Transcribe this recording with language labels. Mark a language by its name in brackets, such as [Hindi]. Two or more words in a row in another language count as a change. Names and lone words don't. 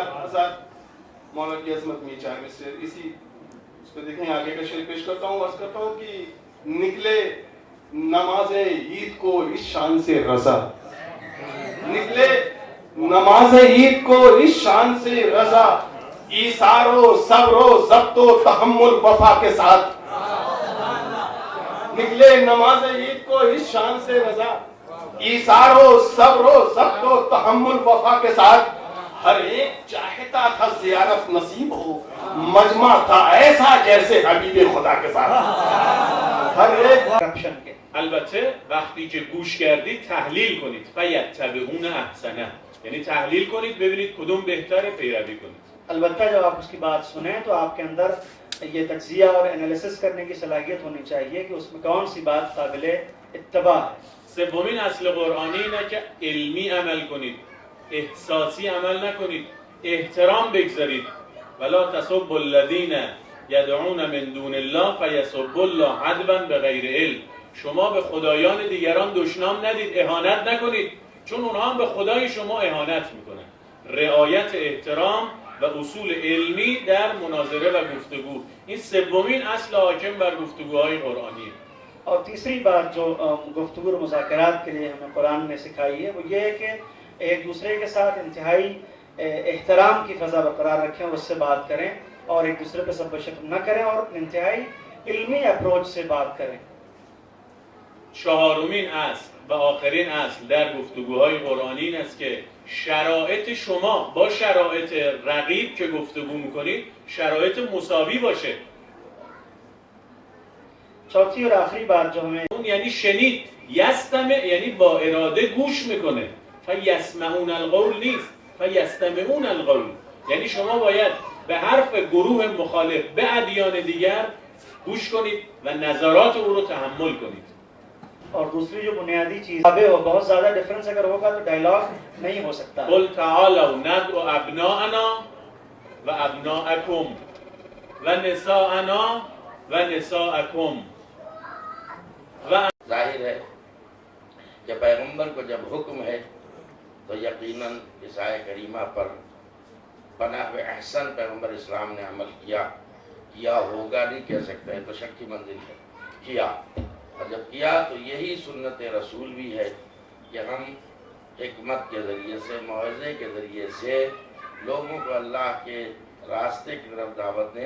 [Urdu] مولا کی عظمت میں چار میں سے اسی اس کو دیکھیں آگے کا شعر پیش کرتا ہوں. عرض کرتا ہوں کہ نکلے نماز عید کو اس شان سے رضا، نکلے نماز عید کو اس شان سے رضا، ایثار و صبر و ضبط و تحمل وفا کے ساتھ. نکلے نماز عید کو اس شان سے رضا، ایثار و صبر و ضبط و تحمل وفا کے ساتھ. ہر ایک چاہتا تھا زیارت نصیب ہو، مجمع تھا ایسا جیسے حبیب خدا کے ساتھ. ہر ایک [Persian] البته وقتی که گوش کردید تحلیل کنید. [Arabic] فیتبعون احسنه، [Persian] یعنی تحلیل کنید ببینید کدوم بهتره پیروی کنید. [Urdu] البتہ جب آپ اس کی بات سنیں تو آپ کے اندر یہ تجزیہ اور انالیسس کرنے کی صلاحیت ہونی چاہیے کہ اس میں کون سی بات قابل اتباع ہے. [Persian] سومین اصل قرآنی اینه که علمی عمل کنید، احساسی عمل نکنید، احترام بگذارید. [Arabic] ولا تسبوا الذین یدعون من دون الله فیسبوا الله عدوا بغیر علم. [Persian] شما به خدایان دیگران دشنام ندید، اهانت نکنید، چون اونها هم به خدای شما اهانت میکنن. رعایت احترام و اصول علمی در مناظره و گفتگو، این سومین اصل حاکم بر گفتگوهای قرآنیه. [Urdu] اور تیسری بات جو گفتگو اور مذاکرات کے لیے ہمیں قرآن نے سکھائی ہے وہ یہ ہے کہ ایک دوسرے کے ساتھ انتہائی احترام کی فضا برقرار رکھیں اور اس سے بات کریں، اور ایک دوسرے پہ سب و شتم نہ کریں اور انتہائی علمی اپروچ سے بات کریں. [Persian] چهارمین اصل و آخرین اصل در گفتگوهای قرآنی این است که شرایط شما با شرایط رقیب که گفتگو میکنید شرایط مساوی باشه. [Urdu] چوتھی اور آخری بات جو ہمیں [Persian] اون یعنی شنید، یستمع یعنی با اراده گوش میکنه. [Arabic] فیسمعون القول [Persian] نیست، [Arabic] فیستمعون القول، [Persian] یعنی شما باید به حرف گروه مخالف به ادیان دیگر گوش کنید و نظرات او رو تحمل کنید. [Urdu] اور دوسری جو بنیادی چیز ہو بہت زیادہ ڈفرنس اگر ہوگا تو ڈائلاگ نہیں ہو سکتا. [Arabic] قل تعالوا ندعو ابناءنا و ابناءکم و نساءنا و نساءکم. [Urdu] ظاہر ہے کہ پیغمبر کو جب حکم ہے تو یقیناً اس آیہ کریمہ پر بناء احسن پیغمبر اسلام نے عمل کیا ہوگا نہیں کہہ سکتے ہیں، تو شک کی منزل ہے. کیا، اور جب کیا تو یہی سنت رسول بھی ہے کہ ہم حکمت کے ذریعے سے، موعظے کے ذریعے سے لوگوں کو اللہ کے راستے کی طرف دعوت دیں.